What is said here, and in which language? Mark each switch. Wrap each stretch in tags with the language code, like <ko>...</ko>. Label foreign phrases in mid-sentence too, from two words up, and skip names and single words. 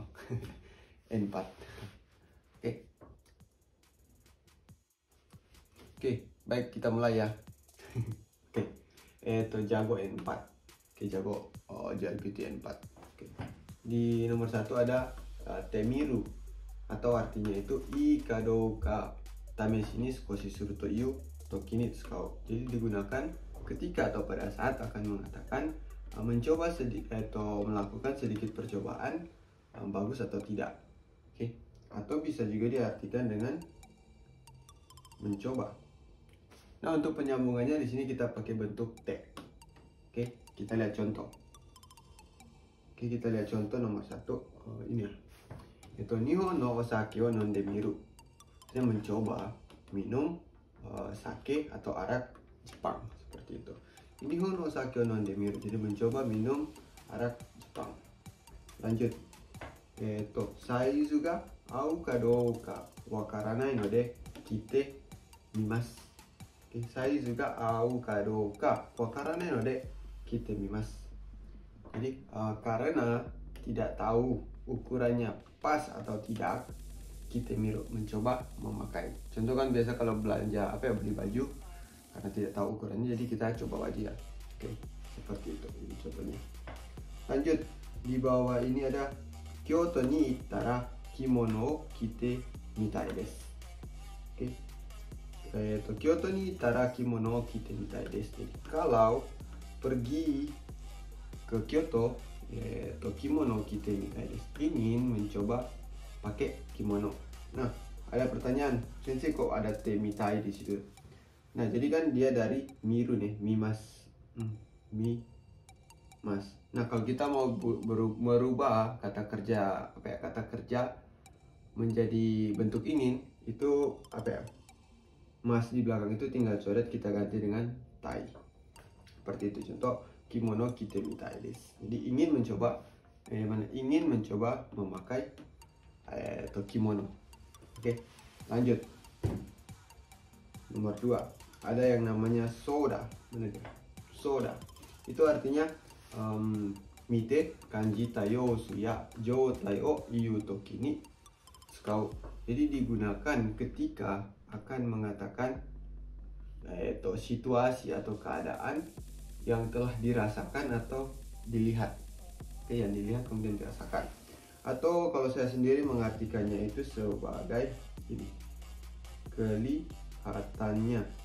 <id>N4. Oke, baik kita mulai ya. Jago N4. Jago JLPT N4. Di nomor 1 ada temiru, atau artinya itu</id> <ja>いかどうか試しに少しするという時に使う.</ja> <id>Jadi digunakan ketika atau pada saat akan mengatakan mencoba sedikit atau melakukan sedikit percobaan, bagus atau tidak. Atau bisa juga diartikan dengan mencoba. Nah, untuk penyambungannya di sini kita pakai bentuk te. Kita lihat contoh. Kita lihat contoh nomor 1. Ini ya. Itu</id> <ja>日本のお酒を飲んでみる.</ja> <id>Saya mencoba minum sake atau arak Jepang, seperti itu.</id> <ja>日本のお酒を飲んでみる.</ja> <id>Jadi mencoba minum arak Jepang. Lanjut.</id> <ja>サイズが合うかどうかわからないので着てみます. サイズが合うかどうかわからないので着てみます.</ja> <id>Jadi karena tidak tahu ukurannya pas atau tidak, kita mencoba memakai. Contoh kan biasa kalau belanja beli baju, karena tidak tahu ukurannya jadi kita coba aja ya. Seperti itu ini contohnya. Lanjut, di bawah ini ada</id> <ja>京都に行ったら着物を着てみたいです. 京都に行ったら着物を着てみたいです.</ja> <id>Jadi kalau pergi ke Kyoto,</id> <ja>着物着てみたいです,</ja> <id>ingin mencoba pakai kimono. Nah, ada pertanyaan, sensei kok ada</id> <ja>てみたい</ja> <id>di situ? Nah, jadi kan dia dari miru nih, mimas, mimas. Nah, kalau kita mau merubah kata kerja menjadi bentuk ingin, itu mas di belakang itu tinggal coret, kita ganti dengan tai. Seperti itu contoh</id> <ja>着物着てみたいです.</ja> <id>Jadi ingin mencoba memakai kimono. Lanjut. Nomor 2, ada yang namanya soda. Soda itu artinya</id> <ja>見て感じた様子や状態を言う時に使う.</ja> <id>Jadi digunakan ketika akan mengatakan situasi atau keadaan yang telah dirasakan atau dilihat. Yang dilihat kemudian dirasakan. Atau kalau saya sendiri mengartikannya itu sebagai ini, kelihatannya.</id>